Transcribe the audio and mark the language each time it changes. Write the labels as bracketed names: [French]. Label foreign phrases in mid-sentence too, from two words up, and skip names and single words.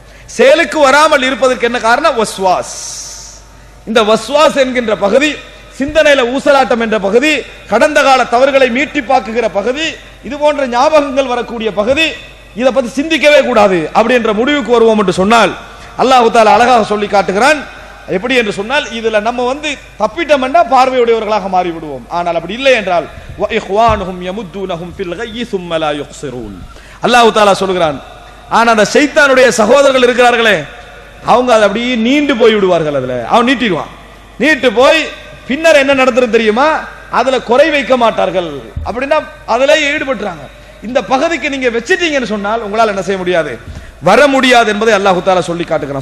[Tamil] செயலுக்கு வராமல் இருப்பதற்கு என்ன காரணம், வஸ்வாஸ். இந்த வஸ்வாஸ் என்கின்ற பகுதி, சிந்தனையில ஊசலாட்டம் என்ற பகுதி, கடந்த கால தவறுகளை மீட்டி பார்க்குகிற பகுதி, இது போன்ற ஞாபகங்கள் வரக்கூடிய பகுதி, இதை பத்தி சிந்திக்கவே கூடாது அப்படின்ற முடிவுக்கு வருவோம் என்று சொன்னால் [Arabic] الله تعالى [Tamil] அழகாக சொல்லி காட்டுகிறான். எப்படி என்று சொன்னால், இதுல நம்ம வந்து தப்பிட்டோம்னா பார்வையுடையவர்களாக மாறி விடுவோம். ஆனால் அப்படி இல்லை என்றால் [Arabic] وإخوانهم يمدونهم في الغي ثم لا يقصرون. الله تعالى [Tamil] சொல்கிறான், ஆனா அந்த ஷைத்தானுடைய சகோதரர்கள் இருக்கிறார்களே, அவங்க அதை அப்படியே நீண்டு போய் விடுவார்கள். அதுல அவன் நீட்டிடுவான். நீட்டு போய் பின்னர் என்ன நடந்துரும் தெரியுமா, அதுல குறை வைக்க மாட்டார்கள். அப்படின்னா அதுல ஈடுபட்டுறாங்க. இந்த பகுதிக்கு நீங்க வச்சிட்டீங்கன்னு சொன்னால் உங்களால் என்ன செய்ய முடியாது, வர முடியாது என்பதை [Arabic] الله تعالى [Tamil] சொல்லி காட்டுகிறான்.